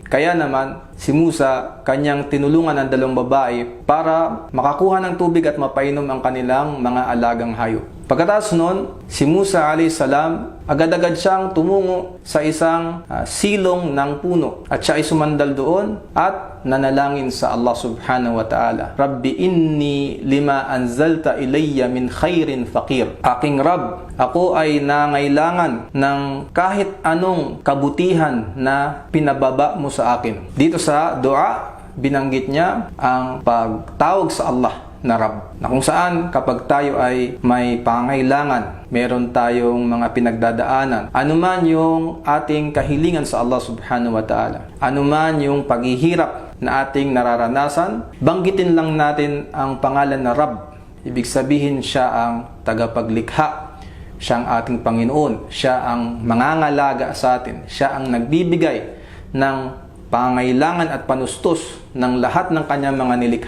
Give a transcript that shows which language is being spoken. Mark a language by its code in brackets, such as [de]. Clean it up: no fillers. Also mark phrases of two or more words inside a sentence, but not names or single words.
[tl] Kaya naman si Musa, kanyang tinulungan ang dalawang babae para makakuha ng tubig at mapainom ang kanilang mga alagang hayop. Pagkatapos nun, si Musa [ar] عليه السلام, [tl] agad-agad siyang tumungo sa isang silong ng puno. At siya ay sumandal doon at nanalangin sa Allah [ar] سبحانه وتعالى. رب إني لما أنزلت إلي من خير فقير. [tl] Aking Rab, ako ay nangailangan ng kahit anong kabutihan na pinababa mo sa akin. Dito sa dua, binanggit niya ang pagtawag sa Allah na Rab, na kung saan kapag tayo ay may pangailangan, meron tayong mga pinagdadaanan, anuman yung ating kahilingan sa Allah [ar] سبحانه وتعالى, [tl] anuman yung paghihirap na ating nararanasan, banggitin lang natin ang pangalan na Rab. Ibig sabihin siya ang tagapaglikha, siya ang ating Panginoon, siya ang mangangalaga sa atin, siya ang nagbibigay ng pangailangan at panustos ng lahat ng kanyang mga nilikha.